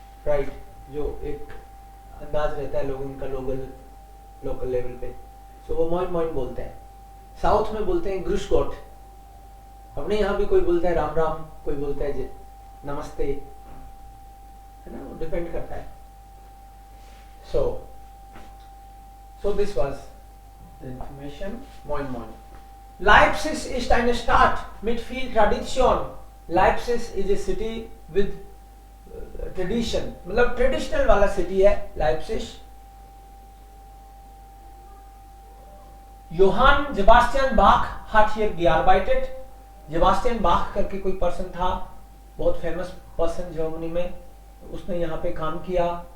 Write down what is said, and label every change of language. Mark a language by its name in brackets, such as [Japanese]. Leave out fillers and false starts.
[Hindi] Right, जो एक अंदाज रहता है लोगों का लोकल लेवल पे। सो वो Moin Moin बोलते हैं। साउथ में बोलते हैं ग्रुश गॉट, अपने यहाँ भी कोई बोलता है राम राम, कोई बोलता है नमस्ते, है ना, वो डिपेंड करता है। [English] So this was the information Moin Moin। [German] Leipzig ist eine Stadt mit viel Tradition। [English] Leipzig is a city with tradition, [Hindi] मतलब ट्रेडिशनल वाला सिटी है लाइप्सिस। योहान जेबास्टियन बाख [German] hat hier gearbeitet। [Hindi] जेबास्टियन बाख करके कोई पर्सन था, बहुत फेमस पर्सन जर्मनी में, उसने यहाँ पे काम किया।